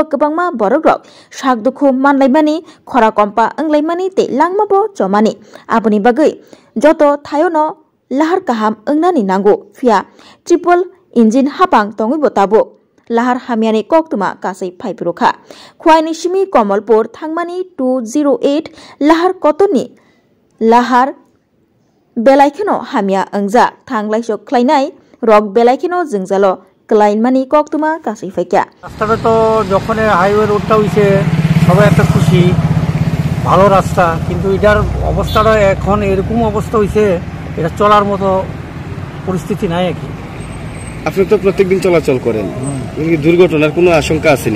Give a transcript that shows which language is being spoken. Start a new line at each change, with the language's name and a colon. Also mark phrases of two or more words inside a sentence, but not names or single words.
Kok Borok: kwbangma borok rok sak dukhu manlaimani khora kompa anglaimani tei langmabo jomani aboni bagai joto thayono lahar kaham nani nango fia
English: triple engine
Kok Borok: hapang tongwibo tabuk lahar hamiani koktuma kasai phaipurukha khwaini simi Komalpur thangmani 208 lahar kotoni lahar belaikeno hamia angja thanglaiso khlainai rok belaikeno jingjalo klainmani koktuma kasai faika
Bangla: রাস্তাটা তো যখন
English: highway roadta
Bangla: হইছে সবাই একটা খুশি ভালো রাস্তা কিন্তু এটার অবস্থাটা এখন এরকম অবস্থা হইছে এটা চলার মতো পরিস্থিতি নাই আর কি। আপনি তো প্রত্যেকদিন চলাচল করেন, দুর্ঘটনার কোনো আশঙ্কা আসেনি?